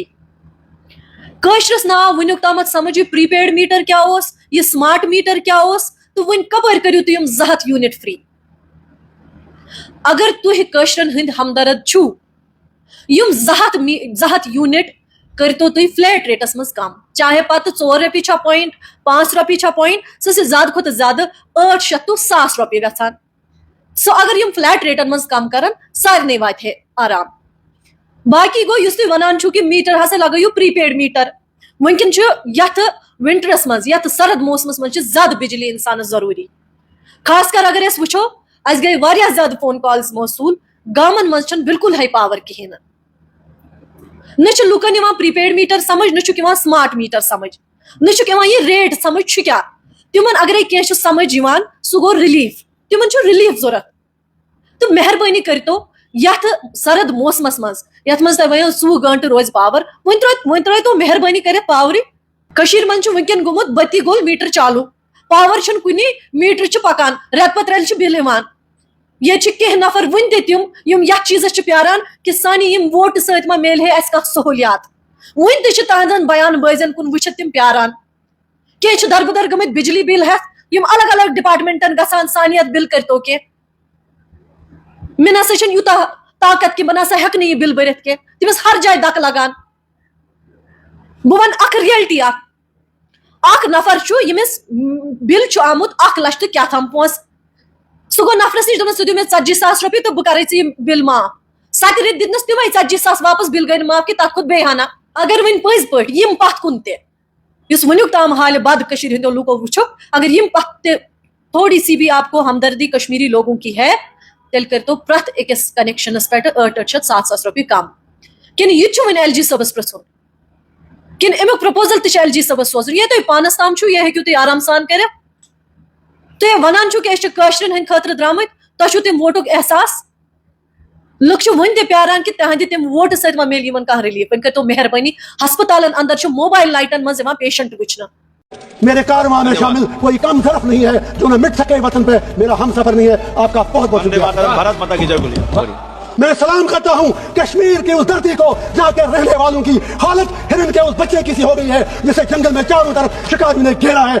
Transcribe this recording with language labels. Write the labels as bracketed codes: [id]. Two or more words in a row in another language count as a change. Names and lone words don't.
[ks] کاشرس نا ونیک تامت سمجھ یہ [en] prepaid meter [ks] کیا اوس, یہ [en] smart meter [ks] کیا اوس, تو ون کپر کریو تم 200 [en] unit free. [ks] اگر تہ کاشرن ہند ہمدرد چھو, یم 200 یونٹ کرتو تھی [en] flat rates [ks] مز کم, چاہے پتہ 4 رۄپیہِ چھا پوائنٹ, 5 رۄپیہِ چھا پوائنٹ, سہ زیادہ کھوتہ زیادہ 800 تو 1000 رۄپیہِ گژھان. سو اگر یم فلیٹ ریٹن مز کم کرن سارنے وات ہے آرام. باقی گو یس تھی ونان چھو کہ میٹر ہسا لگایو [en] prepaid meter, [ks] ونکن یتھ ونٹرس مز, یتھ سرد موسمس مز زیادہ بجلی انسانس ضروری. خاص کر اگر اس وچھو اس گئی واریاہ زیادہ [en] phone calls [ks] موصول, گامن مز چھن بالکل [en] high power [ks] کہین. نہ چھ لوکن یوان [en] prepaid meter [ks] سمجھ, نہ چھ یوان [en] smart meter [ks] سمجھ, نہ چھ یوان یہ ریٹ سمجھ چھ کیا. تمن اگر کینٛہہ چھ سمجھ یوان سہ گو ریلیف, تمن چھ ریلیف ضرورت. تو مہربانی کرتو یتھ سرد موسمس مز یتھ مز تہ ونیو 20 گھنٹہ روز پاور, ون ترٲیتو مہربانی کرت پاورِ. کشیر من چھ ونکن گومت بتی گول میٹر چالو, پاور چھن کنی, میٹر چھ پکان, رت پتہ رل چھ بل یوان. یہ کینٛہہ نفر ون تہ تم یم یتھ چیزس چھ پیاران کہ سانہ یم ووٹ سۭتۍ ما میلہِ ہے اس کانٛہہ سہولیات. ون تہ چھ تہنٛدن بیان بٲزن کن وچھت تم پیاران. کینٛہہ چھ دربدر گٔمٕتۍ بجلی بل ہیتھ, یم الگ الگ ڈپارٹمنٹن گژھان سانہِ یتھ بل کرتو کینٛہہ. مےٚ نسا چھنہٕ یوٗتاہ طاقت کہ بہٕ نسا ہیٚکہٕ نہٕ یہ بل بٔرِتھ کینٛہہ, تٔمِس ہر جایہِ دکہٕ لگان. بہٕ ونہٕ اکھ ریلٹی اکھ نفر چھُ ییٚمِس بل چھُ آمُت 1 لچھ تہٕ کیٛاہ تام پونٛسہٕ, سُہ گوٚو نفرس نش دپان ژٕ دِ مےٚ 40,000 رۄپیہِ تہٕ بہٕ کرے ژےٚ یہِ بل معاف. 7 رٮ۪تۍ دِتنس تِمے 40,000 واپس, بل گٔے نہٕ معاف کینٛہہ, تتھ کھوٚت بیٚیہِ ہنا. اگر وۄنۍ پٔزۍ پٲٹھۍ یِم پتھ کُن تہِ یُس وٕنیُک تام حالہِ بد کٔشیٖرِ ہٕنٛدیو لوٗکو وٕچھُکھ, اگر یِم پتھ تہِ [ur] تھوڑی سی بھی آپ کو ہمدردی کشمیری لوگوں کی ہے, [ks] تیٚلہِ کٔرۍتو پرٛٮ۪تھ أکِس کنیکشنس پٮ۪ٹھ 800 700 رۄپیہِ کم. کِنہٕ یہِ تہِ چھُ وۄنۍ LG صٲبس پرٛژھُن, کِنہٕ امیُک پرپوزل تہِ چھُ LG صٲبس سوزُن. یہ تۄہہِ پانس تام چھُو یہ ہیٚکِو تُہۍ آرام سان کٔرِتھ. تُہۍ ونان چھُو کہ أسۍ چھِ کٲشرٮ۪ن ہٕنٛدۍ خٲطرٕ درٛامٕتۍ, تۄہہِ چھُو تِم ووٹُک احساس. لُکھ چھِ وُنہِ تہِ پیاران کہ تہنٛدِ تِم ووٹہٕ سۭتۍ ما میلہِ یِمن کانٛہہ ریلیف. وۄنۍ کٔرۍتو مہربٲنی, ہسپتالن اندر چھُ موبائل لائٹن منٛز یِوان پیشنٹ وٕچھنہٕ. [ur] میرے کارواں میں شامل کوئی کم طرف نہیں ہے جو نہ مٹ سکے وطن پہ میرا ہم سفر نہیں ہے. آپ کا بہت بہت شکریہ. بھارت ماتا کی جے بولیے. میں سلام کرتا ہوں کشمیر کی اس دھرتی کو جہاں کے رہنے والوں کی حالت ہرن کے اس بچے کی سی ہو گئی ہے جسے جنگل میں چاروں طرف شکاریوں نے گھیرا ہے.